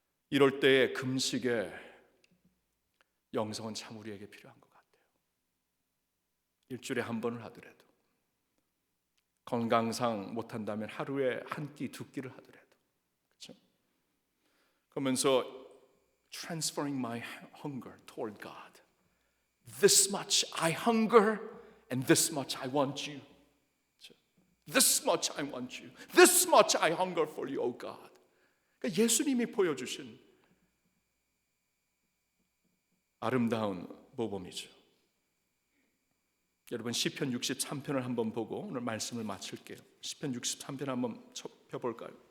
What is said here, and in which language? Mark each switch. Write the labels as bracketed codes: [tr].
[ko] 이럴 때에 금식의 영성은 참 우리에게 필요한 것 같아요. 일주일에 한 번을 하더라도, 건강상 못한다면 하루에 한 끼, 두 끼를 하더라도, 그렇죠? 그러면서 [en] transferring my hunger toward God. This much I hunger and this much I want you. This much I want you. This much I hunger for you, O God. [ko] 그러니까 예수님이 보여주신 아름다운 모범이죠. 여러분 시편 63편을 한번 보고 오늘 말씀을 마칠게요. 시편 63편 한번 펴볼까요?